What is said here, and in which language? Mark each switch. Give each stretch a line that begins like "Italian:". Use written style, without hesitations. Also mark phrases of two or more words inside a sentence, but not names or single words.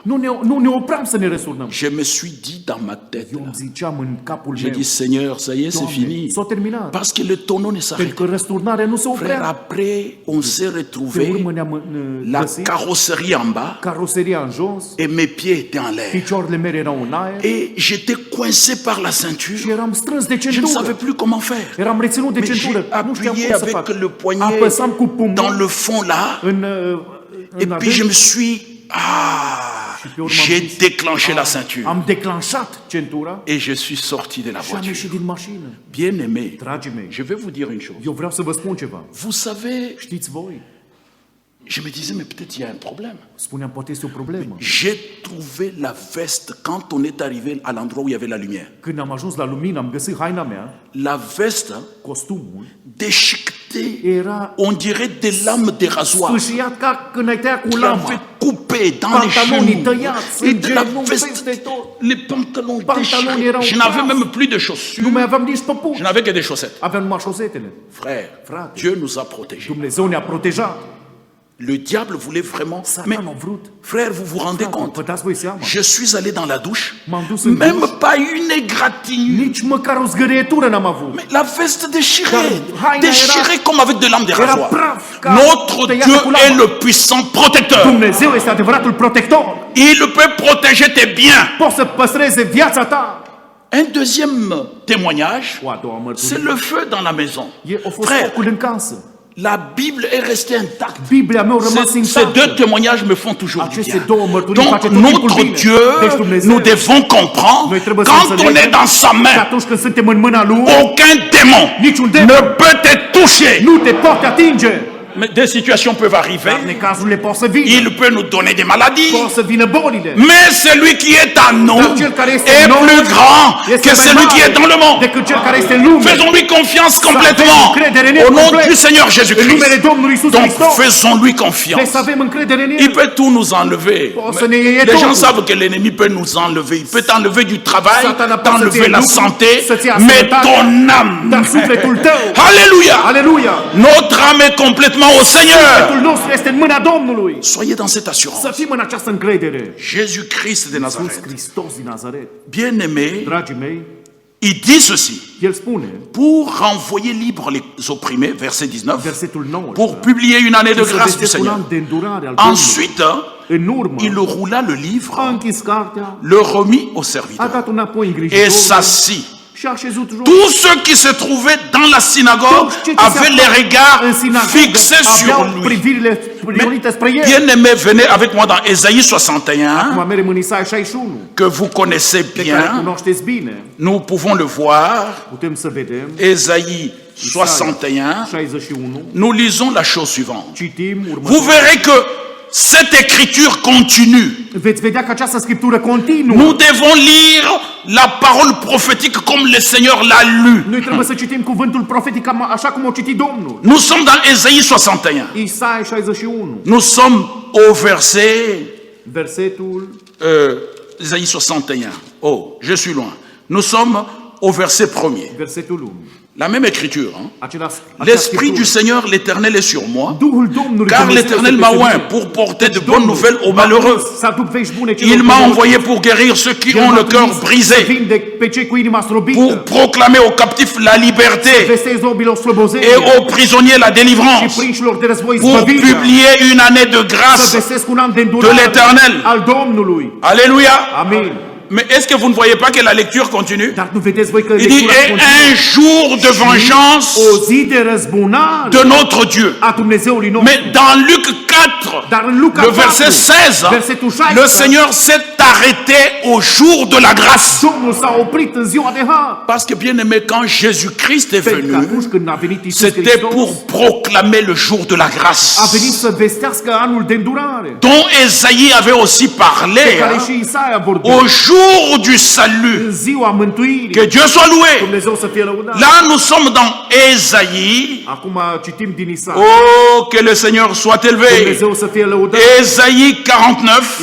Romanian: Nu ne opram să ne răsturnăm.
French: Je me suis dit dans ma tête,
Romanian: Eu
French: là,
Romanian: îmi ziceam în capul
French: j'ai
Romanian: meu,
French: dit, Seigneur, ça y est, c'est
Romanian: Doamne,
French: fini.
Romanian: s-a terminat.
French: Parce que le tonneau ne s'arrête
Romanian: Pentru că răsturnarea nu se
French: pas. Frère,
Romanian: oprea.
French: après, on s'est
Romanian: Pe
French: retrouvé
Romanian: urmă ne-am
French: la
Romanian: găsit
French: carrosserie en bas
Romanian: caroseria în jos,
French: et mes pieds étaient en l'air.
Romanian: picioarele mele erau în aer
French: Et j'étais coincé par la
Romanian: și
French: ceinture.
Romanian: eram strâns de
French: Je ne savais
Romanian: centură.
French: plus comment faire.
Romanian: Eram reținut de
French: Mais j'ai
Romanian: centură. Nu știam
French: appuyé
Romanian: cum să
French: avec
Romanian: fac.
French: le poignet
Romanian: Apăsam cu
French: dans
Romanian: pumnul
French: le fond là. Et
Romanian: în
French: puis je me
Romanian: adânc
French: suis...
Romanian: pe urmă
French: J'ai
Romanian: am zis,
French: déclenché la ceinture.
Romanian: am declanșat centura
French: Et je suis sorti de la
Romanian: și am
French: voiture.
Romanian: ieșit din mașină.
French: Bien-aimé,
Romanian: Dragii mei,
French: je vais vous dire une chose.
Romanian: eu vreau să vă spun ceva.
French: Vous savez,
Romanian: Știți voi,
French: je me disais, mais peut-être il y a un problème.
Romanian: spuneam, poate este o problemă.
French: J'ai trouvé la veste quand on est arrivé à l'endroit où il y avait la lumière.
Romanian: Când am ajuns la lumină, am găsit haina mea,
French: La veste
Romanian: costumul,
French: déchiquetée,
Romanian: era
French: on dirait des lames de rasoir
Romanian: sfâșiat ca când ai tăiat cu
French: qui
Romanian: lama.
French: avaient coupé dans les
Romanian: Pantalonii
French: genoux.
Romanian: tăiați,
French: Et de la
Romanian: genunchi,
French: veste,
Romanian: peste tot.
French: les pantalons
Romanian: Pantalonii
French: déchirés.
Romanian: erau
French: Je n'avais
Romanian: praf.
French: même plus de chaussures.
Romanian: Nu mai aveam nici
French: Je
Romanian: păpuși.
French: n'avais que des chaussettes.
Romanian: Aveam numai șosetele.
French: Frère,
Romanian: Frate.
French: Dieu nous a protégés.
Romanian: Dumnezeu ne-a protejat.
French: Le diable voulait vraiment... Mais
Romanian: Satan a vrut.
French: frère, vous vous rendez compte?
Romanian: Vă dați voi seama?
French: Je suis allé dans la douche,
Romanian: M-am dus în
French: même
Romanian: duș,
French: pas une égratignure.
Romanian: nici măcar o zgârietură n-am avut.
French: Mais la veste déchirée,
Romanian: Dar haina
French: déchirée comme avec de lames de
Romanian: Era
French: rasoir.
Romanian: praf ca
French: Notre
Romanian: tăiată
French: Dieu
Romanian: cu lamă.
French: est le puissant protecteur.
Romanian: Dumnezeu este adevăratul protector.
French: Il peut protéger tes biens.
Romanian: Poți să păstreze viața ta.
French: Un deuxième témoignage,
Romanian: O a doua
French: c'est
Romanian: mărturie.
French: le feu dans la maison.
Romanian: A fost
French: Frère,
Romanian: focul în casă.
French: la Bible est restée intacte.
Romanian: Biblia mea a rămas
French: Ces deux
Romanian: intactă.
French: témoignages me font toujours du
Romanian: Aceste
French: bien.
Romanian: două mărturii
French: Donc
Romanian: face tot timpul
French: notre
Romanian: bine.
French: Dieu,
Romanian: Deci Dumnezeu,
French: nous devons comprendre,
Romanian: noi trebuie să
French: quand on
Romanian: înțelegem
French: est dans sa
Romanian: că
French: main,
Romanian: atunci când suntem în mâna Lui,
French: aucun démon
Romanian: niciun demon
French: ne peut te toucher.
Romanian: nu te poate atinge.
French: Mais des situations peuvent
Romanian: Dar
French: arriver.
Romanian: necazurile pot să vină.
French: Il peut nous donner des maladies.
Romanian: Pot să vină bolile.
French: Mais celui qui est en nous
Romanian: Dar cel care este
French: est
Romanian: în noi
French: plus grand
Romanian: este
French: que
Romanian: mai
French: celui qui
Romanian: mare
French: est dans le monde.
Romanian: decât cel care este în lume.
French: Faisons-lui confiance
Romanian: avem
French: complètement
Romanian: încredere în el
French: au nom
Romanian: complet.
French: du Seigneur
Romanian: În
French: Jésus-Christ.
Romanian: numele Domnului Iisus
French: Donc
Romanian: Hristos.
French: faisons-lui
Romanian: Trebuie
French: confiance.
Romanian: să avem încredere în
French: Il
Romanian: El.
French: peut tout nous enlever.
Romanian: Poate să ne iei
French: Les gens
Romanian: totul.
French: savent que l'ennemi peut nous enlever. Il peut t'enlever du travail,
Romanian: Satana poate să-ți
French: t'enlever
Romanian: iei
French: la
Romanian: lucruri,
French: santé,
Romanian: să-ți ia
French: mais
Romanian: sănătatea,
French: ton âme.
Romanian: dar sufletul tău.
French: Alléluia.
Romanian: Aleluia!
French: Notre âme est complètement au Seigneur.
Romanian: Sufletul nostru este în mâna Domnului.
French: Soyez dans cette assurance.
Romanian: Să fim în această încredere.
French: Jésus-Christ de
Romanian: Iisus
French: Nazareth.
Romanian: Hristos din Nazaret.
French: Bien-aimé,
Romanian: Dragii mei,
French: il dit ceci.
Romanian: El spune,
French: Pour renvoyer libre les opprimés, verset 19,
Romanian: versetul 9,
French: pour publier une année de
Romanian: să
French: grâce du
Romanian: vesteți un
French: Seigneur.
Romanian: an de îndurare al Domnului.
French: Ensuite,
Romanian: În urmă,
French: il roula le
Romanian: a
French: livre,
Romanian: închis cartea,
French: le remit au
Romanian: a
French: serviteur
Romanian: dat înapoi
French: et
Romanian: îngrijitorului
French: s'assit.
Romanian: și a așezut jos.
French: Tous ceux qui se trouvaient dans la synagogue
Romanian: Toți cei ce se
French: avaient
Romanian: aflau
French: les regards
Romanian: în sinagogă
French: fixés sur
Romanian: aveau
French: lui.
Romanian: privirile priorite spre el.
French: Bien-aimés, venez avec moi dans Ésaïe 61,
Romanian: Acum mergem în Isaia 61,
French: que vous connaissez
Romanian: pe care
French: bien.
Romanian: cunoașteți bine.
French: Nous pouvons le voir.
Romanian: Putem să vedem.
French: Ésaïe 61.
Romanian: 61.
French: Nous lisons la chose suivante.
Romanian: Citim
French: Vous
Romanian: următoarea.
French: verrez que cette écriture continue.
Romanian: Veți vedea că această scriptură continuă.
French: Nous devons lire la parole prophétique comme le Seigneur l'a lu.
Romanian: Noi trebuie să citim cuvântul profetic așa cum o citi Domnul.
French: Nous sommes dans Ésaïe 61.
Romanian: Isaia 61,
French: Nous sommes au verset
Romanian: versetul
French: Ésaïe 61. Oh, je suis loin. Nous sommes au verset 1er.
Romanian: versetul 1.
French: La même écriture. Hein?
Romanian: Aceeași
French: L'Esprit du Seigneur, l'Éternel est sur moi,
Romanian: Duhul Domnului
French: car
Romanian: Dumnezeu
French: l'Éternel
Romanian: este
French: m'a
Romanian: peste
French: oint
Romanian: mine.
French: pour porter de
Romanian: Deci
French: bonnes
Romanian: Domnul
French: nouvelles aux
Romanian: m-a
French: malheureux.
Romanian: pus să aduc vești bune celor
French: Il m'a
Romanian: bolnavi.
French: envoyé pour guérir ceux qui
Romanian: El
French: ont
Romanian: m-a
French: le cœur
Romanian: trimis Să
French: brisé,
Romanian: vindec pe cei cu inima
French: pour
Romanian: strobită,
French: proclamer aux captifs la liberté
Romanian: vestezi robilor slobozenie
French: et aux prisonniers la
Romanian: și
French: délivrance,
Romanian: prinșilor de război
French: pour
Romanian: zbăvirea,
French: publier une année de
Romanian: să
French: grâce.
Romanian: vestesc un an de de îndurare
French: l'Éternel.
Romanian: al Domnului.
French: Alléluia.
Romanian: Amin.
French: Mais est-ce que vous ne voyez pas que la lecture continue?
Romanian: Dar nu vedeți voi că
French: Il dit,
Romanian: lectura
French: et
Romanian: continuă?
French: un jour de vengeance
Romanian: O zi de răzbunare
French: de notre Dieu.
Romanian: a Dumnezeului nostru.
French: Mais dans Luc 4,
Romanian: Dar în Luca
French: le
Romanian: 4,
French: verset 16,
Romanian: versetul 16,
French: le Seigneur s'est arrêté au jour de la grâce.
Romanian: Domnul s-a oprit în ziua de har.
French: Parce que bien aimé, quand Jésus-Christ est
Romanian: Pentru că
French: venu,
Romanian: atunci când a venit Iisus
French: c'était
Romanian: Hristos,
French: pour proclamer le jour de la grâce,
Romanian: a venit să vestească anul de îndurare,
French: dont Ésaïe avait aussi parlé,
Romanian: pe care
French: hein,
Romanian: și Isaia a vorbit.
French: au jour du
Romanian: În
French: salut.
Romanian: ziua mântuirii.
French: Que Dieu soit loué.
Romanian: Dumnezeu să fie lăudat.
French: Là, nous sommes dans Ésaïe.
Romanian: Acum citim din Isaia.
French: Oh, que le Seigneur soit élevé.
Romanian: Dumnezeu să fie lăudat.
French: Ésaïe 49,